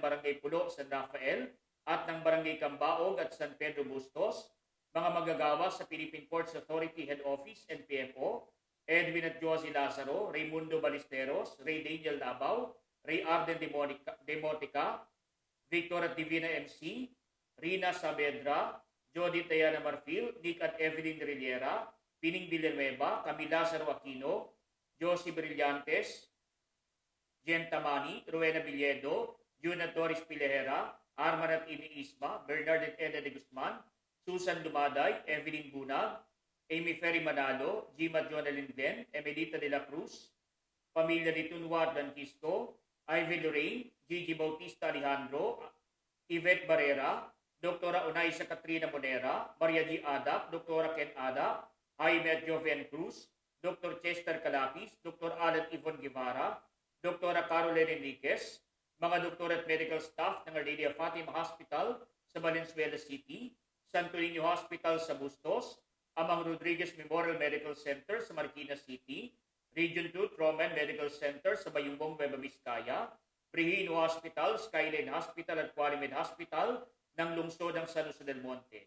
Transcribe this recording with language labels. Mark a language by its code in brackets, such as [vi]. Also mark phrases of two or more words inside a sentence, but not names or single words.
[tl] Barangay Pulo, San Rafael, at ng Barangay Cambaog at San Pedro Bustos, mga magagawa sa Philippine Ports Authority Head Office, NPFO, Edwin at Josie Lazaro, Raimundo Ballesteros, Ray Daniel Labaw, Ray Arden Demotica, Victor at Divina MC, Rina Saavedra, Jody Tayana Marfil, Nick at Evelyn Rillera, Pining Villanueva, Camila Lazaro Aquino, Josie Brillantes, Jen Tamani, Rowena Villedo, Juna Torres Pilehera, Arman at Amy Isma, Bernard at Eda de Guzman, Susan Lumaday, Evelyn Bunag, Amy Ferry Manalo, Gima Jonalyn Glenn, Emelita de la Cruz, Pamilya ni Tunwa Danquisco, Ivy Lorraine, Gigi Bautista Alejandro, Yvette Barrera, Dr. Unaisa Katrina Monera, Maria G. Adap, Dr. Ken Adap, Jaime at Joven Cruz, Dr. Chester Calapis, Dr. Alan Yvonne Guevara, Dr. Caroline Enriquez, mga doktor at [en] medical staff [tl] ng Our Lady of Fatima Hospital sa Valenzuela City, Santo Niño Hospital sa Bustos, Amang Rodriguez Memorial Medical Center sa Marikina City, Region 2 Trauma and Medical Center sa Bayumbong, Nueva Vizcaya, Prihino Hospital, Skyline Hospital at Qualimed Hospital ng lungsod ng San Jose del Monte.